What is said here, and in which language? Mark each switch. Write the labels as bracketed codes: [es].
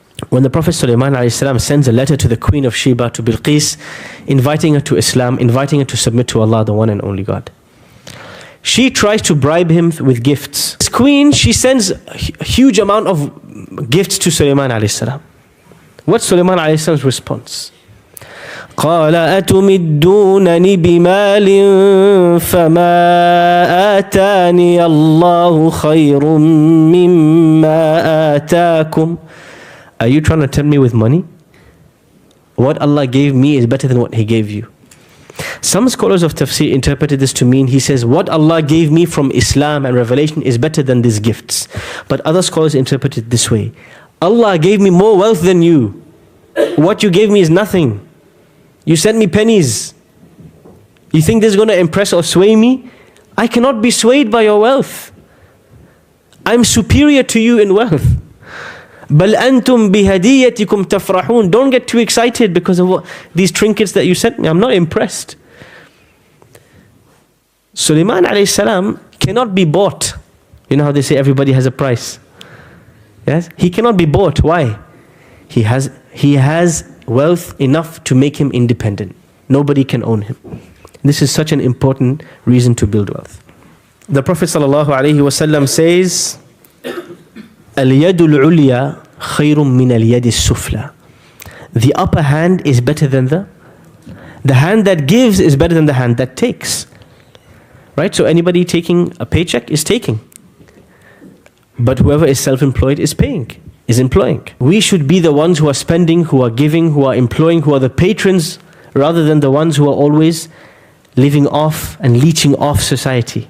[en] When the Prophet Sulaiman alayhi salam sends a letter to the Queen of Sheba, to Bilqis, inviting her to Islam, inviting her to submit to Allah, the one and only God. She tries to bribe him with gifts. This queen, she sends a huge amount of gifts to Sulaiman alayhi salam. What's Sulaiman alayhi salam's response? [ar] قال أتمدونني بمال فما آتاني الله خير مما آتاكم. [en] Are you trying to tempt me with money? What Allah gave me is better than what He gave you. Some scholars of tafsir interpreted this to mean, he says, what Allah gave me from Islam and revelation is better than these gifts. But other scholars interpreted it this way. Allah gave me more wealth than you. What you gave me is nothing. You sent me pennies. You think this is going to impress or sway me? I cannot be swayed by your wealth. I'm superior to you in wealth. [ar] بَلْ أَنْتُمْ بِهَدِيَّتِكُمْ تَفْرَحُونَ. [en] Don't get too excited because of these trinkets that you sent me. I'm not impressed. Sulaiman alayhi salam cannot be bought. You know how they say everybody has a price? Yes? He cannot be bought. Why? He has wealth enough to make him independent. Nobody can own him. This is such an important reason to build wealth. The Prophet ﷺ says, [ar] الْيَدُ الْعُلْيَا خَيْرٌ مِّنَ الْيَدِ السُّفْلَى. [en] The upper hand is better than the hand that gives is better than the hand that takes. Right? So anybody taking a paycheck is taking. But whoever is self-employed is paying, is employing. We should be the ones who are spending, who are giving, who are employing, who are the patrons, rather than the ones who are always living off and leeching off society.